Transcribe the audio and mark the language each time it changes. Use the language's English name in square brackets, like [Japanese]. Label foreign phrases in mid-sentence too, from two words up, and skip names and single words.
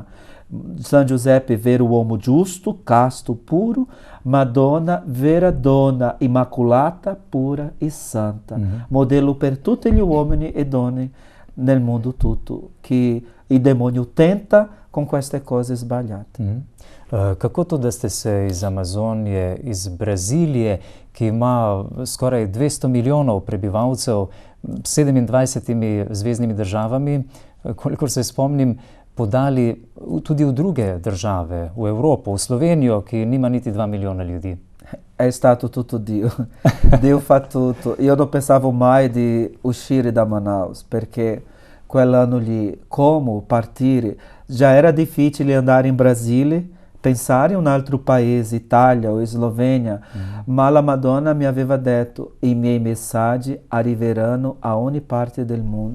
[Italian] San Giuseppe, vero uomo giusto, casto, puro, Madonna, vera donna, immacolata, pura e santa. Modello per tutti gli uomini e donne nel mondo tutto, che il demonio tenta con queste cose sbagliate. [Slovenian] Kako to, da ste se iz Amazonije, iz Brazilije, ki ima skoraj 200 milijonov prebivalcev, 27 zveznimi državami, kolikor se spomnim, podali tudi v druge države, v Evropo, v Slovenijo, ki nima niti 2 miliona ljudi? [Italian] È stato tutto Dio. Dio fa tutto. Io non pensavo mai di uscire da Manaus, perché quell'anno lì, come partire? Già era difficile andare in Brasile, pensare in un altro paese, Italia o Slovenia, ma la Madonna mi aveva detto i miei messaggi arriveranno a ogni parte del mondo.